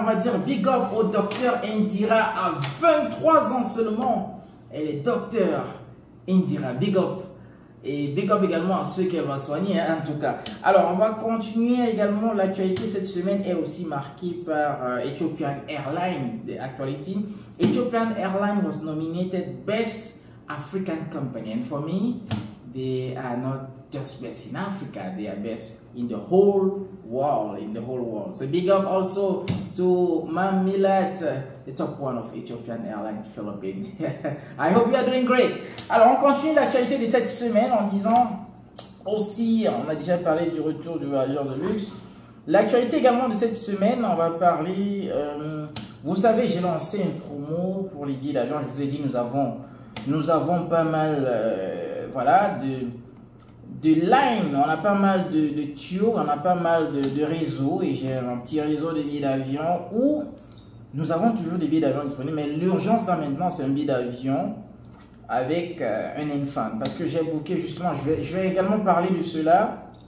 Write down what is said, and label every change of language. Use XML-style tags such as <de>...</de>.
<fr>On va dire big up au docteur Indira à 23 ans seulement. Elle est docteur Indira, big up. Et big up également à ceux qu'elle va soigner, hein, en tout cas. Alors, on va continuer également. L'actualité cette semaine est aussi marquée par Ethiopian Airlines,</fr> <en>the actuality. Ethiopian Airlines was nominated Best African Company. And for me, they are not just best in Africa, they are best in the whole world. So big up also to Mam Millet, the top one of Ethiopian Airlines Philippines. I hope you are doing great.</en> <fr>Alors on continue l'actualité de cette semaine en disant aussi, on a déjà parlé du retour du voyageur de luxe. L'actualité également de cette semaine, on va parler, vous savez, j'ai lancé une promo pour les billets d'avion. Je vous ai dit, nous avons pas mal, voilà, de line, on a pas mal de tuyaux, on a pas mal de réseaux, et j'ai un petit réseau de billets d'avion où nous avons toujours des billets d'avion disponibles, mais l'urgence là maintenant c'est un billet d'avion avec un infant, parce que j'ai booké justement, je vais également parler de cela.</fr>